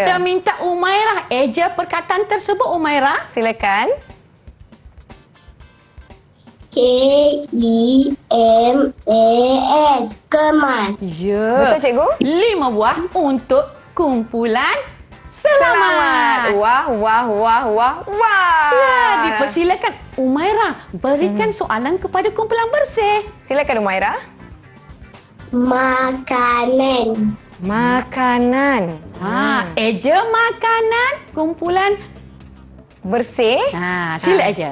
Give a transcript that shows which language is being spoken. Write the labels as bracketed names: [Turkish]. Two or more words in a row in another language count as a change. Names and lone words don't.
[Malay] Kita minta Umairah eja perkataan tersebut, Umairah. Silakan. KEMAS. Kemas. Ya. Betul, cikgu? 5 buah untuk kumpulan selamat. Wah, wah, wah, wah, wah. Ya, dipersilakan Umairah berikan soalan kepada kumpulan bersih. Silakan Umairah. Makanan. Makanan. Eja makanan kumpulan. Bersih. Sila eja.